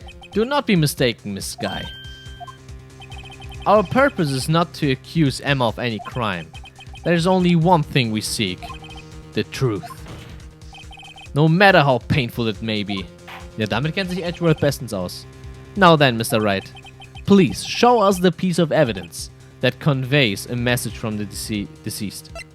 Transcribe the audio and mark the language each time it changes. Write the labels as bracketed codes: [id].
[en] Do not be mistaken, Miss Sky. Our purpose is not to accuse Emma of any crime. There is only one thing we seek. The truth. No matter how painful it may be. [de] Ja, damit kennt sich Edgeworth bestens aus. [en] Now then, Mr. Wright. Please, show us the piece of evidence that conveys a message from the deceased.